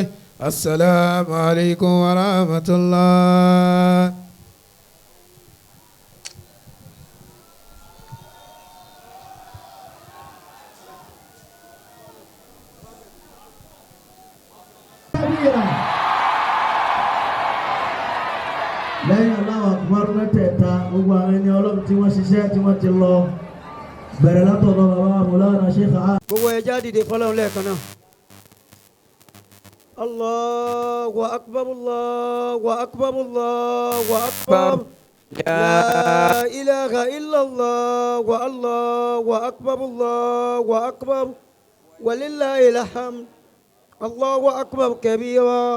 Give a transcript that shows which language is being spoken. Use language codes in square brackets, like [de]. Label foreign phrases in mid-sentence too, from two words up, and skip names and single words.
[ar] السلام عليكم ورحمة الله. [yo] lẹ́yìn [ar] الله أكبر [yo] mẹ́tẹ̀ẹ̀ta gbogbo àwọn ẹni ọlọ́run tí wọ́n ṣiṣẹ́ tí wọ́n ti lọ bẹ̀rẹ̀ látọ̀dọ̀ bàbá Mawlana Sheikh A. gbogbo ẹja dìde fọlọ́run lẹ́ẹ̀kan náà. [ar] الله أكبر الله أكبر الله أكبر. لا إله إلا الله والله أكبر الله أكبر. ولله الحمد. الله أكبر كبيرا.